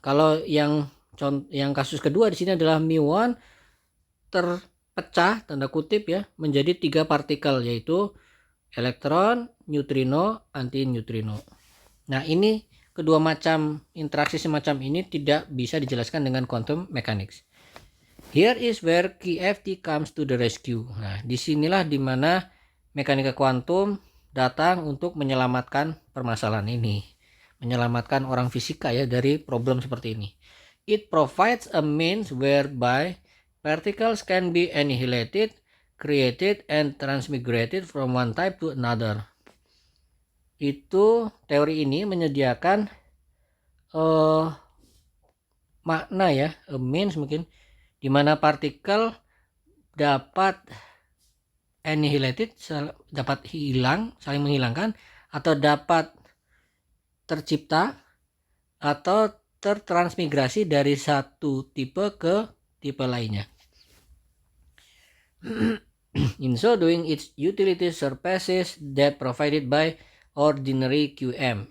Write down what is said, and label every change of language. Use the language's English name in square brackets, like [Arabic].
[Indonesian] Kalau yang kasus kedua di sini adalah muon terpecah tanda kutip ya menjadi 3 partikel, yaitu elektron, neutrino, anti neutrino. Nah, ini kedua macam interaksi semacam ini tidak bisa dijelaskan dengan quantum mechanics. [English] Here is where QFT comes to the rescue. [Indonesian] Nah, disinilah dimana mekanika kuantum datang untuk menyelamatkan permasalahan ini, menyelamatkan orang fisika ya dari problem seperti ini. [English] It provides a means whereby particles can be annihilated, created, and transmigrated from one type to another. [Indonesian] Itu teori ini menyediakan makna ya, a means mungkin, di mana partikel dapat annihilated, dapat hilang, saling menghilangkan, atau dapat tercipta atau tertransmigrasi dari satu tipe ke tipe lainnya. [English] In so doing, its utility surpasses that provided by ordinary QM.